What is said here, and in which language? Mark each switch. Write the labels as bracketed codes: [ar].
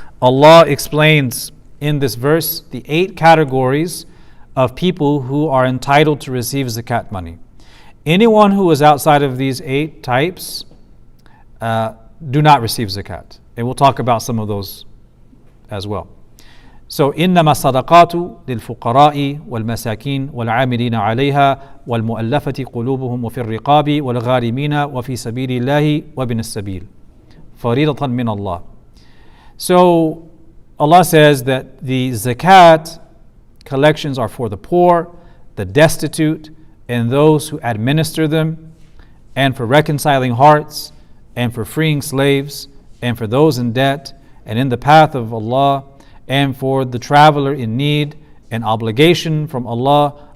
[en] Allah explains in this verse the 8 categories of people who are entitled to receive zakat money. Anyone who is outside of these 8 types do not receive zakat. And we'll talk about some of those as well. [ar] So إنما الصدقات للفقراء والمساكين والعاملين عليها والمؤلفة قلوبهم وفي الرقاب والغارمين وفي سبيل الله وابن السبيل فريضة من الله. [en] So Allah says that the zakat collections are for the poor, the destitute, and those who administer them, and for reconciling hearts, and for freeing slaves, and for those in debt, and in the path of Allah, and for the traveler in need, and obligation from Allah.